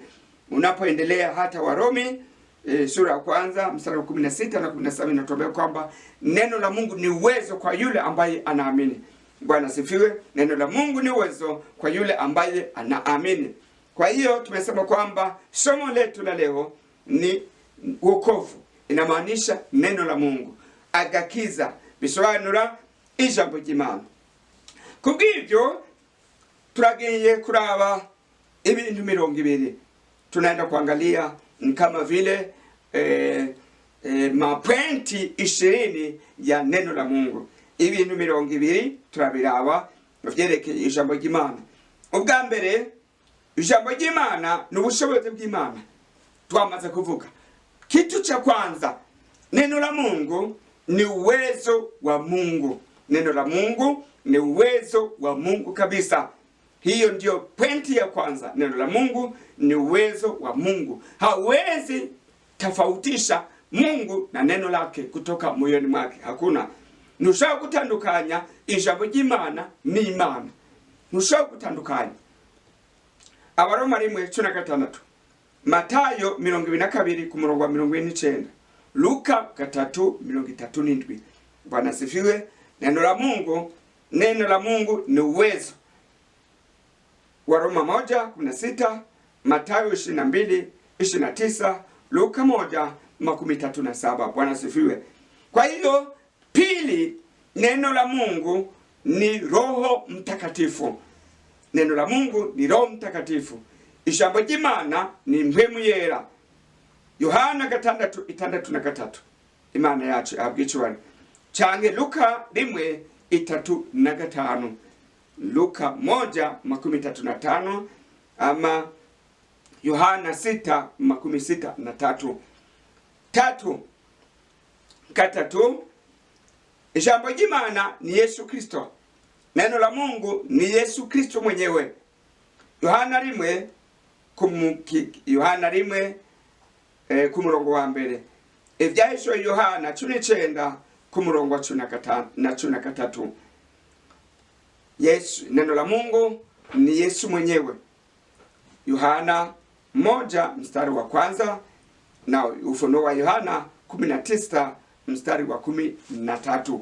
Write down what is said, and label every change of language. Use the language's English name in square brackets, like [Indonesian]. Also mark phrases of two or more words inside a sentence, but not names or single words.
[Swahili] Unapoendelea hata Warumi sura ya kwanza mstari wa 16 na 17 natuambia kwamba neno la Mungu ni uwezo kwa yule ambaye anaamini. Bwana sifiwe. Neno la Mungu ni uwezo kwa yule ambaye anaamini. Kwa hiyo tumesema kwamba somo letu la leo ni wokovu, inamaanisha neno la Mungu. [Rundi] Agakiza bisobanura ijambo ry'Imana. Kubw'ibyo turagiye kuraba ibintu 200. [Swahili] Tunaenda kuangalia kama vile mapointi 20 ya neno la Mungu. [Rundi] Ibintu 200 turabiraba byerekeye ijambo ry'Imana. Ubwa mbere, ijambo ry'Imana ni ubushobozi bw'Imana. Twamaze kuvuga. [Swahili] Kitu cha kwanza, neno la Mungu ni uwezo wa Mungu. Neno la Mungu ni uwezo wa Mungu kabisa. Hiyo ndio pointi ya kwanza. Neno la Mungu ni uwezo wa Mungu. Hawezi tofautisha Mungu na neno lake kutoka moyoni mwake. Hakuna. [Rundi] Ntushaka gutandukanya ijambo ry'Imana ni Imana. Ntushaka gutandukanya. Abaroma 1:16, Matayo 22 ku murongo wa 29, Luka 3:37. [Swahili] Bwana sifiwe. Neno la Mungu ni uwezo. Waroma 1:16, Matayo 22:29, Luka 1:37. Bwana sifiwe. Kwa hiyo pili, neno la Mungu ni Roho Mtakatifu. Neno la Mungu ni Roho Mtakatifu. [Rundi] Ijambo ry'Imana ni mpwemu yera. Yohana 6:3. Imana yacu abwicubane. Cange Luka 1:3-5. [Swahili] Luka 1:35 ama Yohana 6:63. [Rundi] Gatatu, ijambo ry'Imana ni Yesu Kristo. [Swahili] Neno la Mungu ni Yesu Kristo mwenyewe. [Rundi] Yohana 1 ku murongo wa mbere. Ivyahishwe Yohana 19 ku murongo wa 13. [Swahili] Yesu, neno la Mungu ni Yesu mwenyewe. Yohana 1 mstari wa kwanza na Ufunuo wa Yohana 19 mstari wa 13.